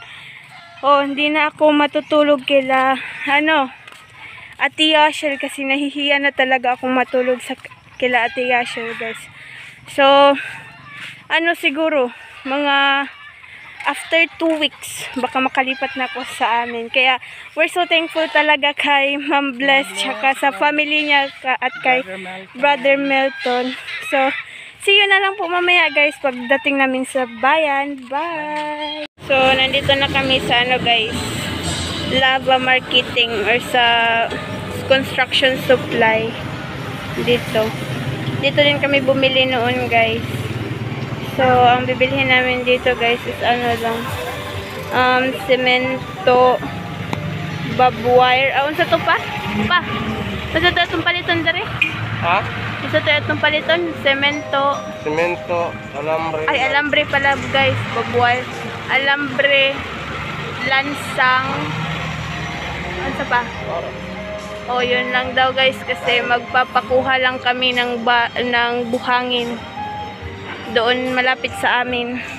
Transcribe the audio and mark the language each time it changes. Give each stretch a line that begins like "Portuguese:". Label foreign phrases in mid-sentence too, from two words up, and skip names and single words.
Filipino: Oh, hindi na ako matutulog kila Ate Yashel kasi nahihiya na talaga akong matulog sa kila Ate Yashel guys. So, siguro mga after 2 weeks baka makalipat na ako sa amin. Kaya
English: we're so thankful
Filipino: talaga kay Ma'am Bless tsaka sa family niya at kay Brother Milton. So,
English: see you
Filipino: na lang po mamaya guys pagdating namin sa bayan. Bye! So, nandito na kami sa guys, Lava Marketing or sa construction supply. Dito din kami bumili noon guys. So, ang bibilhin namin dito guys is semento, barbed wire.
Cebuano: Unsa to pa? Unsa to itong paliton dere? Ha? Unsa to itong paliton? Semento, alambre.
Filipino: Ay, alambre pala guys. Barbed wire. Alambre, lansang.
Cebuano: Unsa pa?
Filipino: Oh, yun lang daw guys kasi magpapakuha lang kami ng buhangin doon malapit sa amin.